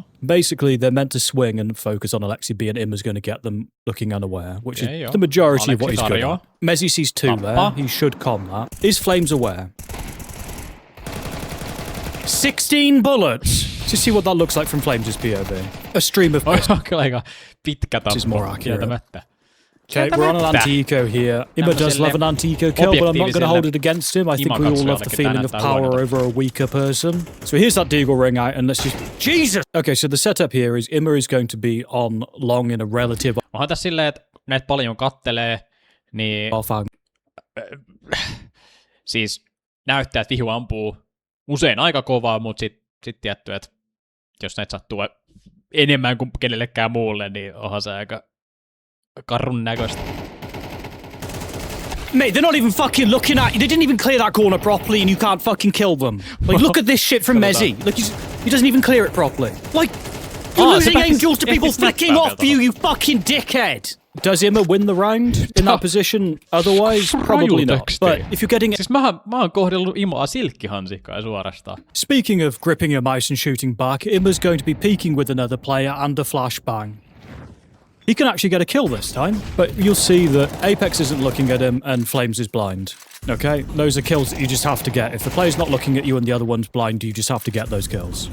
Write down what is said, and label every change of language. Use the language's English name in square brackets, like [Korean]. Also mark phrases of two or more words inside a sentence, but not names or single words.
[English] Basically, they're meant to swing and focus on Alexi B, and Imma's going to get them looking unaware, which Okay, is the majority of what he's good Alexi at. Mezzi sees 2 there. He should com that. Is Flames aware? 16 bullets! Just see what that looks like from Flames' POV. A stream of pistols. [Finnish] Kyllä aika pitkä tappo. [English] Is more accurate. [Finnish] Kieltämättä. [English] Okay, we're on an anti-eco here. Imma does love an anti-eco kill, but I'm not going to hold it against him. I think we all love the feeling of power over a weaker person. So here's that deagle ring out, and let's just... Jesus! Okay, so the setup here is Imma is going to be on long in a relative... [Finnish] Onhan tässä silleen, että näitä paljon kattelee, niin... Siis näyttää, että vihu ampuu usein aika kovaa, mutta sit tietty, että jos näitä sattuu enemmän kuin kenellekään muulle, niin onhan se aika karrun näköistä. [English] Mate, they're not even fucking looking at you. They didn't even clear that corner properly, and you can't fucking kill them. Like, look at this shit from Mezzi. Look, he doesn't even clear it properly. Like, you're losing angels to people flicking off you fucking dickhead. Does Imma win the round in that position? Otherwise, probably not. But if you're getting... [Finnish] Siis mä oon kohdellut Imaa silkkihansikkaa suorastaan. [English] Speaking of gripping your mouse and shooting back, Imma's going to be peeking with another player and a flashbang. He can actually get a kill this time, but you'll see that Apex isn't looking at him and Flames is blind. Okay, those are kills that you just have to get. If the player's not looking at you and the other one's blind, you just have to get those kills.